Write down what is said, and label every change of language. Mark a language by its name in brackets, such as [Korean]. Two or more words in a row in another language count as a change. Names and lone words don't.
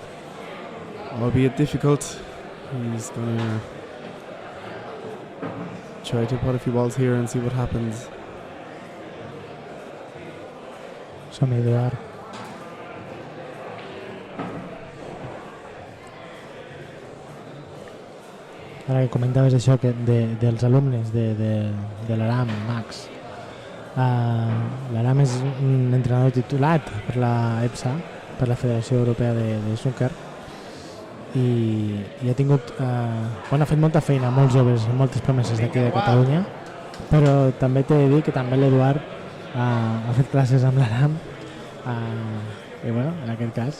[English] Albeit difficult, he's gonna try to put a few balls here and see what happens. [Catalan] Som-hi, Eduard. Ara que comentaves això dels alumnes de l'Aram, Max. L'Aram és un entrenador titulat per la EPSA, per la Federació Europea de Snooker, i ha tingut ha fet molta feina, molts joves, moltes promeses d'aquí de Catalunya, però també t'he de dir que també l'Eduard ha fet classes amb l'Aram, i bueno, en aquest cas